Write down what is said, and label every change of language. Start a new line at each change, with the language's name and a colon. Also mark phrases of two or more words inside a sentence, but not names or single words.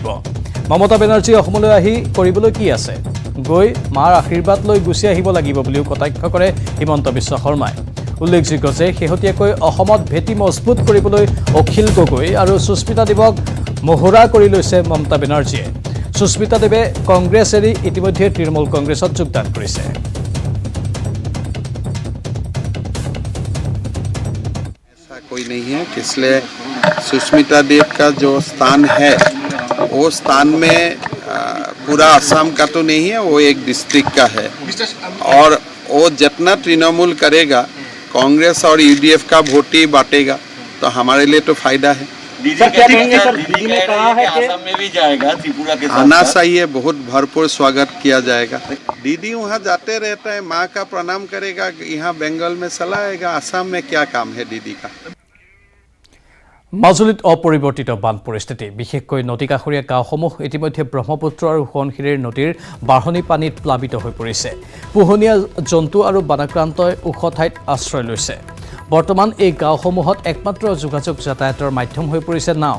Assamese: মমতা বেনাৰ্জী অসমলৈ আহি কৰিবলৈ কি আছে? গৈ মাৰ আশীৰ্বাদ লৈ গুচি আহিব লাগিব বুলিও কটাক্ষ কৰে হিমন্ত বিশ্ব শৰ্মাই। উল্লেখযোগ্য যে শেহতীয়াকৈ অসমত ভেটি মজবুত কৰিবলৈ অখিল গগৈ আৰু সুস্মিতা দেৱক মহৰা কৰি লৈছে মমতা বেনাৰ্জীয়ে। সুস্মিতা দেৱে কংগ্ৰেছ এৰি ইতিমধ্যে তৃণমূল কংগ্ৰেছত যোগদান কৰিছে।
Hindi: कोई नहीं है, इसलिए सुष्मिता देव का जो स्थान है वो स्थान में पूरा असम का तो नहीं है, वो एक डिस्ट्रिक्ट का है। और वो जितना तृणमूल करेगा कांग्रेस और यूडीएफ का वोट ही बांटेगा, तो हमारे लिए तो फायदा है। असम में भी जाएगा, त्रिपुरा के साथ आना चाहिए, बहुत भरपूर स्वागत किया जाएगा। दीदी वहाँ जाते रहता है, माँ का प्रणाम करेगा, यहाँ बंगाल में चला आएगा। असम में क्या काम है दीदी का?
Assamese: মাজুলীত অপৰিৱৰ্তিত বান পৰিস্থিতি। বিশেষকৈ নদীকাষৰীয়া গাঁওসমূহ ইতিমধ্যে ব্ৰহ্মপুত্ৰ আৰু সোৱণশিৰি নদীৰ বাঢ়নী পানীত প্লাবিত হৈ পৰিছে। পোহনীয়া জন্তু আৰু বানাক্ৰান্তই ওখ ঠাইত আশ্ৰয় লৈছে। বৰ্তমান এই গাঁওসমূহত একমাত্ৰ যোগাযোগ যাতায়াতৰ মাধ্যম হৈ পৰিছে নাও।